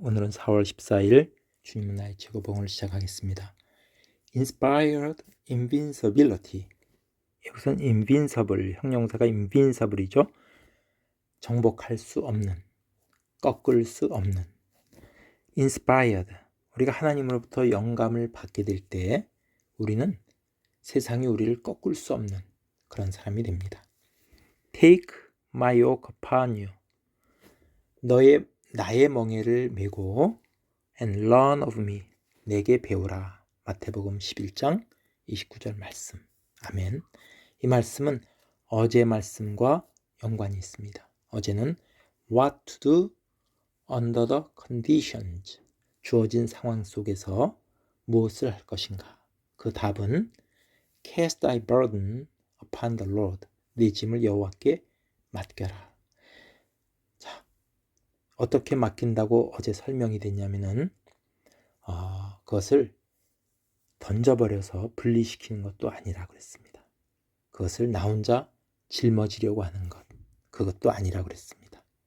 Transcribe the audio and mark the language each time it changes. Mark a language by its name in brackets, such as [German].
[Korean] 오늘은 4월 14일 주님은 나의 최고봉을 시작하겠습니다. [English] Inspired Invincibility. [Korean] 이것은 invincible, 형용사가 invincible이죠. 정복할 수 없는, 꺾을 수 없는. [English] Inspired. [Korean] 우리가 하나님으로부터 영감을 받게 될 때 우리는 세상이 우리를 꺾을 수 없는 그런 사람이 됩니다. [English] Take my yoke upon you. [Korean] 나의 멍에를 메고 [English] and learn of me. [Korean] 내게 배우라. 마태복음 11장 29절 말씀. 아멘. 이 말씀은 어제 말씀과 연관이 있습니다. 어제는 [English] what to do under the conditions. [Korean] 주어진 상황 속에서 무엇을 할 것인가. 그 답은 [English] cast thy burden upon the Lord. [Korean] 네 짐을 여호와께 맡겨라. 어떻게 맡긴다고 어제 설명이 됐냐면은 그것을 던져버려서 분리시키는 것도 아니라 그랬습니다. 그것을 나 혼자 짊어지려고 하는 것, 그것도 아니라 그랬습니다.